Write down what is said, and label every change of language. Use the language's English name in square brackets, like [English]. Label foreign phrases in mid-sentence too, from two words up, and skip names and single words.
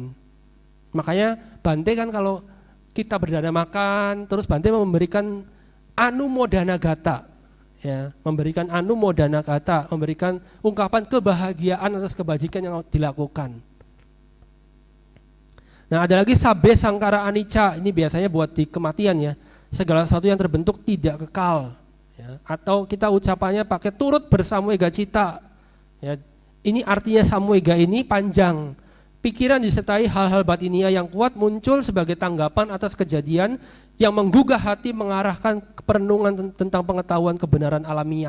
[Indonesian] Makanya Bante kan kalau kita berdana makan, terus Bante memberikan [Pali] anumodana gata, [Indonesian] ya, memberikan [Pali] anumodana gata, [Indonesian] memberikan ungkapan kebahagiaan atas kebajikan yang dilakukan. Nah, ada lagi [Pali] sabbe sangkara anicca, [Indonesian] ini biasanya buat di kematian ya. Segala sesuatu yang terbentuk tidak kekal. Ya. Atau kita ucapannya pakai turut bersamwega cita. Ya. Ini artinya samwega ini panjang. Pikiran disertai hal-hal batinia yang kuat muncul sebagai tanggapan atas kejadian yang menggugah hati mengarahkan ke perenungan tentang pengetahuan kebenaran alamiah.